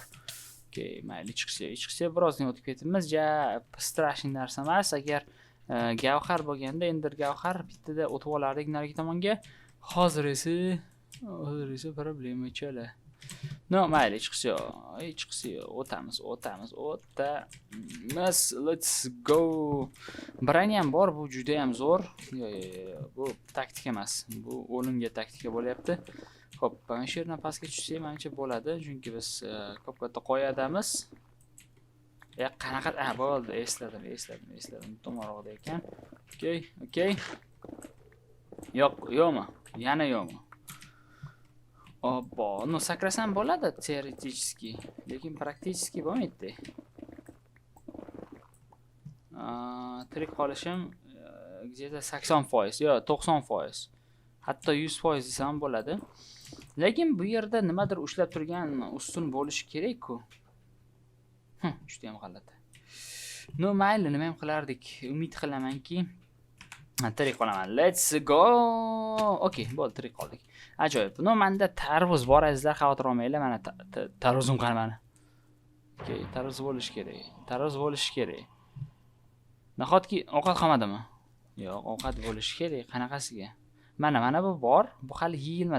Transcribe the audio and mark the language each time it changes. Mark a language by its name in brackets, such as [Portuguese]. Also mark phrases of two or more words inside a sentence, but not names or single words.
[Uzbek] Okay, mayli, chiqsa birozdan o'tib ketamiz. Strashing narsa emas. Agar gavhar bo'lganda, ender gavhar bittada o'tib olardik narigi tomonga. Hozir esa problema chala. No, mayli, chiqsa o'tamiz. [English] Let's go. [Uzbek] Brani ham bor, bu juda ham zo'r. Bu taktika emas. Bu o'limga taktika bo'lyapti. Xo'p, mana shu yerdan pastga tushsak, menimcha bo'ladi, chunki biz ko'p-katta qo'yadamiz. Qanaqa? Bo'ldi, esladim. To'g'riroqda ekan. Okay. Yo'qmi? Yana yo'qmi? Obbo, no sakrasam bo'ladi teoretически, lekin prakticheski bo'lmaydi. Tirik qolishim где-то 80%, yo 90%, hatto 100% desam bo'ladi. Lekin bu yerda nimadir ushlab turgan ustun bo'lishi kerak-ku. Juda ham g'alati. No, mayli, nima ham qilardik? Umid qilamanki tirik qolaman. [English] Let's go. [Uzbek] Okay, bo'ldi, tirik qoldik. Ajoyib. No, menda tarvuz bor azizlar, xavotir olmanglar. Mana tarvuzim qani mana. Okay, tarvuz bo'lishi kerak. Nahotki ovqat qolmadimi? Yo'q, ovqat bo'lishi kerak. Qanaqasiga? Mana bu bor. Bu hali yeyilmadi.